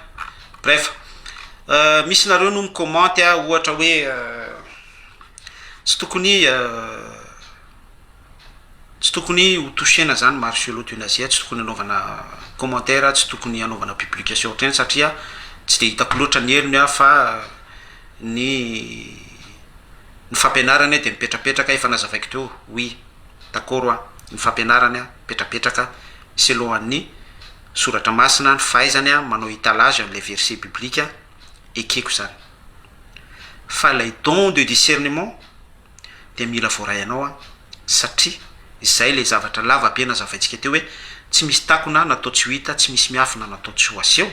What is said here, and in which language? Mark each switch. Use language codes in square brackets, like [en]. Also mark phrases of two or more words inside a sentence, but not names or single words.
[mg] Bref, misy nareo no micommente a ohatra hoe tsy tokony ho touchena zany Marcelo Tunazio, tsy tokony anaovana commentaire, tsy tokony anaovana publication ohatrany satria tsy de hitako loatra ny helony a fa ny fampianarany de mipetrapetraka efa nazavaiko teo. [fr] Oui, d'accord a, [mg] ny fampianarany a petrapetraka selon an'ny soratra masina ny fahaizany a manao étalage am'le [fr] verset biblique [mg] ekeko zany. Fa lay [fr] don de discernement [mg] de mila voaray anao a satria izay le zavatra lava be nazavaintsika teo hoe tsy misy takona natao tsy ho hita, tsy misy miafina natao tsy ho aseho.